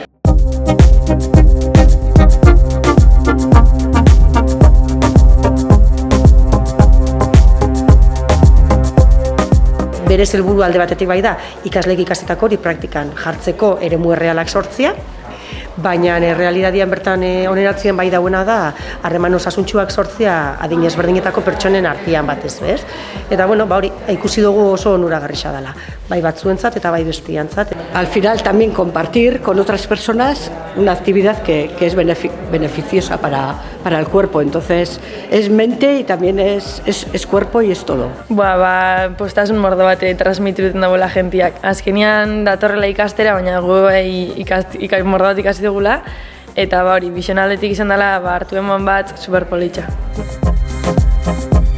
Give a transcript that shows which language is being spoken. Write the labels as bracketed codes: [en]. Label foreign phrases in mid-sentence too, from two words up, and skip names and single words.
[eu] Berez helburu alde batetik bai da, ikasleek ikasitako hori praktikan jartzeko eremu errealak sortzea, baina errealitatean bertan oneratzen bai dauena da harreman osasuntsuak sortzea adin ezberdinetako pertsonen artean batez, ez? Eta hori ikusi dugu oso onuragarria dela, bai batzuentzat eta bai bestientzat. [es] Al final también compartir con otras personas una actividad que es beneficiosa para el cuerpo, entonces es mente y también es cuerpo y es todo. [eu] Postasun mordo bat transmitituten dagoela jentiak. Azkenean datorrela ikastera, baina gu mordo bat ikasi dugula, eta bizionaldetik izan dela hartu eman bat superpolitxa.